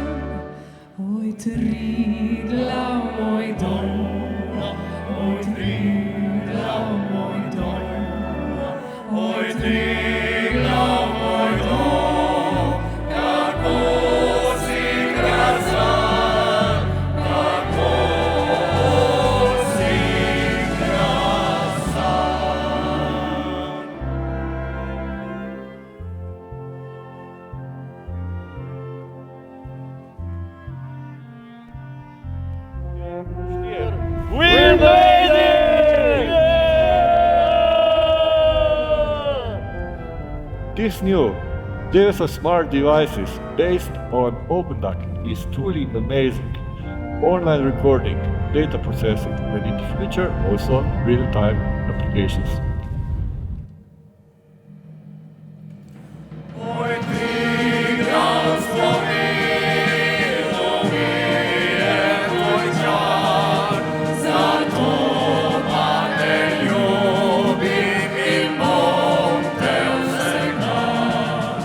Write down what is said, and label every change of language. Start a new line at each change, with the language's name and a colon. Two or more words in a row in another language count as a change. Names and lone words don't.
Slovenian: Oj, Triglav, moj dom, oj, Triglav, moj dom, oj, Triglav, moj dom, kako si krasan, kako si krasan.
English: We made it! This new Dewesoft smart devices based on openDAQ is truly amazing. Online recording, data processing, and in the future also real-time applications.
Slovenian: Oj, Triglav, Slovenijo, mi je tvoj čar, zato pa te ljubim in bom te vsekdar.